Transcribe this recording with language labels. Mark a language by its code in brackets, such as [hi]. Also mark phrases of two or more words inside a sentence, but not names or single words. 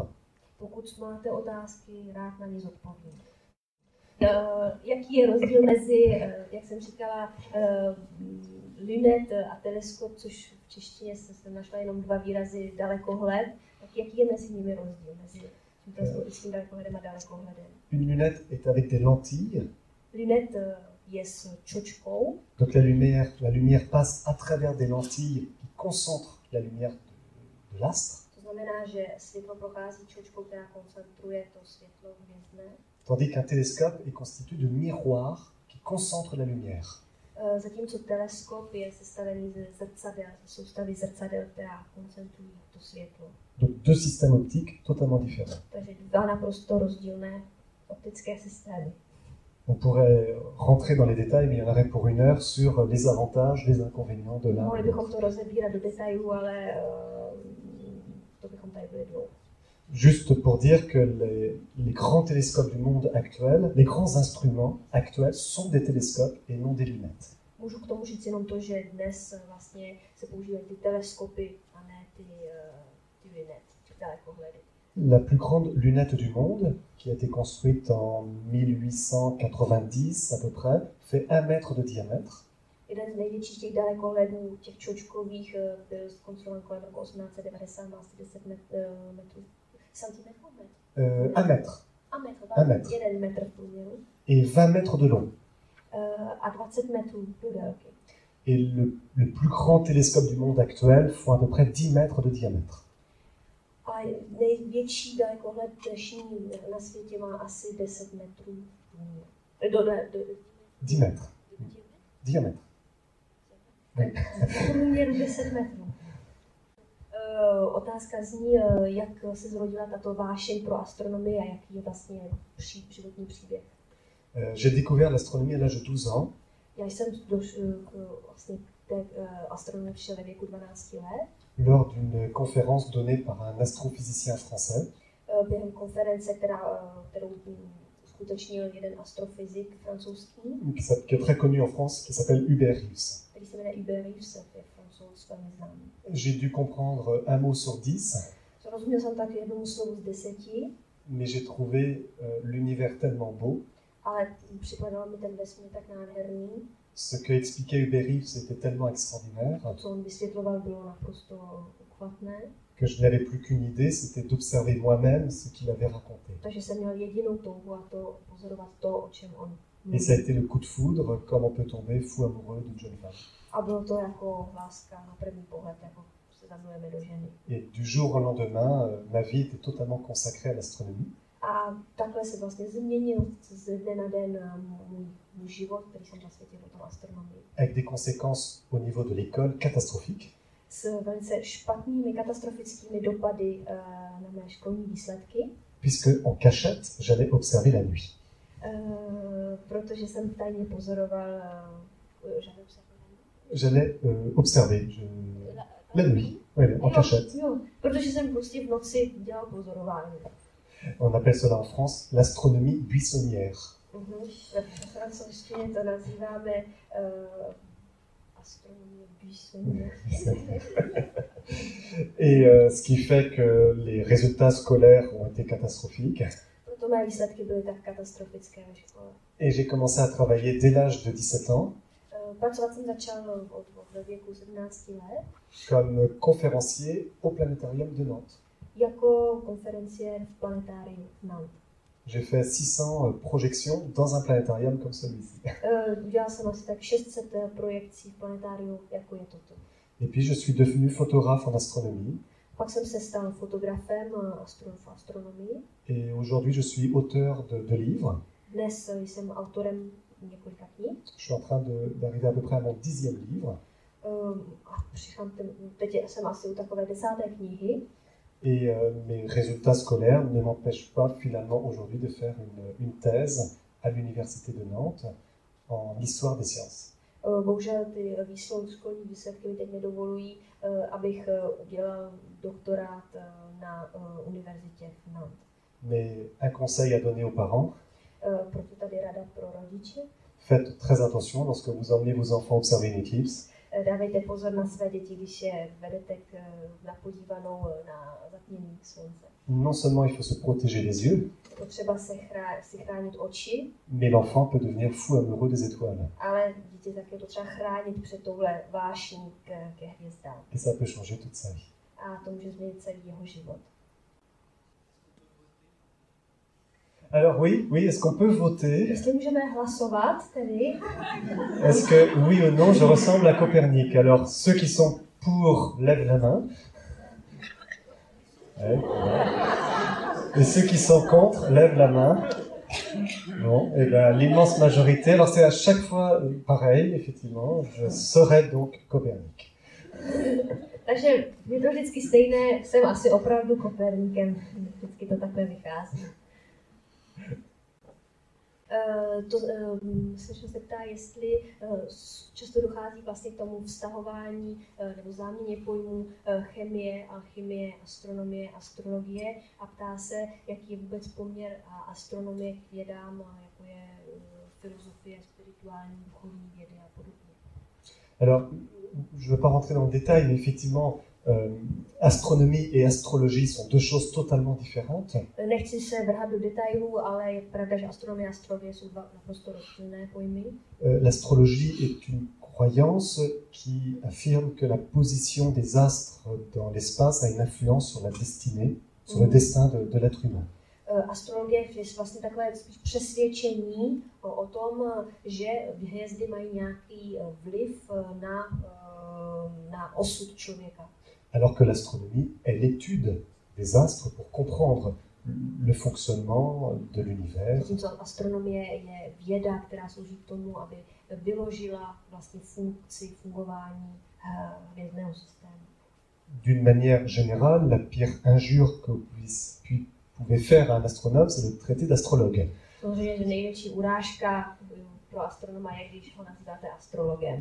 [cs] Pokud máte otázky, rád na ně zodpovím. Jaký je rozdíl mezi, jak jsem říkala, lunet a teleskop, což v češtině jsem našla jenom 2 výrazy, dalekohled, tak jaký je mezi nimi rozdíl, mezi tím teleskopickým dalekohledem a dalekohledem? [fr] Une lunette est avec des lentilles. [cs] Lunet je s čočkou. [fr] Donc la lumière passe à travers des lentilles qui concentrent la lumière de l'astre. [cs] To znamená, že světlo prochází čočkou, která koncentruje to světlo hvězdné. [fr] Tandis qu'un télescope est constitué de miroirs qui concentrent la lumière. [cs] Zatímco teleskop je sestavený ze zrcadel, ze soustavy zrcadel, která koncentrují to světlo. [fr] Donc 2 systèmes optiques totalement différents. [cs] Takže 2 naprosto rozdílné optické systémy. [fr] On pourrait rentrer dans les détails, mais il y en aurait pour 1 heure sur les avantages, les inconvénients de l'un. [cs] Mohli bychom to rozebírat do detailů, ale to bychom tady byli dlouho. [fr] Juste pour dire que les grands télescopes du monde actuel, les grands instruments actuels sont des télescopes et non des lunettes. [cs] Můžu k tomu říct jenom to, že dnes vlastně se používají ty teleskopy a ne ty lunety, ty dalekohledy. [fr] La plus grande lunette du monde, qui a été construite en 1890 à peu près, fait 1 mètre de diamètre. [cs] Jeden z největších těch dalekohledů, těch čočkových, byl zkonstruován kolem roku 1890, má asi 10 metrů. Centimetrů? [fr] 1 mètre. [cs] 1 metr. 1 metr v průměru. [fr] Et 20 mètres de long. [cs] A 20 metrů do délky. [fr] Et le plus grand télescope du monde actuel font à peu près 10 mètres de diamètre. [cs] A největší dalekohled dnešní na světě má asi 10 metrů. [fr] 10 mètres. Diamètre. [cs] V průměru 10 metrů. Otázka zní, jak se zrodila tato vášeň pro astronomii a jaký je vlastně životní příběh. [fr] J'ai découvert l'astronomie à l'âge de 12 ans. [cs] Já jsem vlastně k té astronomii přišel ve věku 12 let. [fr] Lors d'une conférence donnée par un astrophysicien français. [cs] Během konference, kterou uskutečnil jeden astrofyzik francouzský. [fr] Qui est très connu en France, qui s'appelle Hubert Reeves. [cs] Který se jmenuje Hubert Reeves, je Francouz velmi známý. [fr] J'ai dû comprendre un mot sur 10. [cs] Rozuměl jsem tak jednomu slovu z 10. [fr] Mais j'ai trouvé l'univers tellement beau. [cs] Ale připadal mi ten vesmír tak nádherný. [fr] Ce que expliquait Hubert Reeves était tellement extraordinaire. [cs] Co on vysvětloval, bylo naprosto uchvatné. [fr] Que je n'avais plus qu'une idée, c'était d'observer moi-même ce qu'il avait raconté. [cs] Takže jsem měl jedinou touhu a to pozorovat to, o čem on mluví. [fr] Et ça a été le coup de foudre, comme on peut tomber fou amoureux d'une jeune femme. [cs] A bylo to jako láska na první pohled, jako se zamilujeme do ženy. [fr] Et du jour au lendemain, ma vie était totalement consacrée à l'astronomie. [cs] A takhle se vlastně změnil ze dne na den můj život, který jsem zasvětil do astronomii. [fr] Avec des conséquences au niveau de l'école catastrophiques. [cs] S velice špatnými katastrofickými dopady na mé školní výsledky. [fr] Puisque en cachette, j'allais observer la nuit. [cs] Protože jsem tajně pozoroval, [fr] j'allais observer la nuit, ouais, en cachette. [cs] Jo, protože jsem prostě v noci dělal pozorování. [fr] On appelle cela en France l'astronomie buissonnière. [cs] Ve francouzštině to nazýváme [fr] astronomie buissonnière. Et ce qui fait que les résultats scolaires ont été catastrophiques. [cs] Proto mé výsledky byly tak katastrofické ve škole. [fr] Et j'ai commencé à travailler dès l'âge de 17 ans. [cs] Pracovat jsem začal od věku 17 let. [fr] Comme conférencier au planétarium de Nantes. [cs] Jako konferenciér v planetáriu Nantes. [fr] J'ai fait 600 projections dans un planétarium comme celui-ci. [cs] Udělal jsem asi tak 600 projekcí v planetáriu, jako je toto. [fr] Et puis je suis devenu photographe en astronomie. [cs] Pak jsem se stal fotografem v astronomii. [fr] Et aujourd'hui je suis auteur de livres. [cs] Dnes jsem autorem několika knih. [fr] Je suis en train d'arriver à peu près à mon 10e livre. [cs] Teď jsem asi u takové 10. knihy. [fr] Et mes résultats scolaires ne m'empêchent pas finalement aujourd'hui de faire une thèse à l'université de Nantes en histoire des sciences. [cs] Bohužel ty školní výsledky mi teď nedovolují, abych udělal doktorát na univerzitě v Nantes. [fr] Mais un conseil à donner aux parents. [cs] Proto tady rada pro rodiče. [fr] Faites très attention lorsque vous emmenez vos enfants observer une éclipse. [cs] Dávejte pozor na své děti, když je vedete na podívanou na zatmění slunce. [fr] Non seulement il faut se protéger les yeux, [cs] potřeba si chránit oči, [fr] mais l'enfant peut devenir fou amoureux des étoiles. [cs] Ale dítě také potřeba chránit před touhle vášní ke hvězdám. [fr] Et ça peut changer toute sa vie. [cs] A to může změnit celý jeho život. [fr] Alors oui, est-ce qu'on peut voter? [cs] Jestli můžeme hlasovat, tedy? [fr] Est-ce que oui ou non, je ressemble à Copernic? Alors ceux qui sont pour lèvent la main. Ouais. Et ceux qui sont contre lèvent la main. Bon, et ben l'immense majorité. Alors c'est à chaque fois pareil, effectivement. Je serai donc Copernic. [cs] Takže je to vždycky stejné, jsem asi opravdu Koperníkem. Vždycky to takhle vychází. Slyšel se ptá, jestli často dochází vlastně k tomu vztahování nebo záměně pojmů chemie, alchymie, astronomie, astrologie a ptá se, jaký je vůbec poměr astronomie k vědám, jako je filozofie, spirituální, duchovní vědy a podobně. [fr] Alors, je ne veux pas rentrer dans le détail, mais effectivement, astronomie et astrologie sont deux choses totalement différentes. [cs] Nechci se vrhat do detailů, ale je pravda, že astronomie a astrologie jsou dva naprosto rozdílné pojmy. [fr] L'astrologie est une croyance qui affirme que la position des astres dans l'espace a une influence sur la destinée, sur le destin de l'être humain. [cs] Astrologie je vlastně takové přesvědčení o tom, že hvězdy mají nějaký vliv na osud člověka. [fr] Alors que l'astronomie est l'étude des astres pour comprendre le fonctionnement de l'univers. [cs] Zatímco astronomie je věda, která slouží k tomu, aby vyložila vlastně fungování hvězdného systému. [fr] D'une manière générale, la pire injure que vous pouvez faire à un astronome, c'est de le traiter d'astrologue. [cs] Samozřejmě, že největší urážka pro astronoma je, když ho nazýváte astrologem.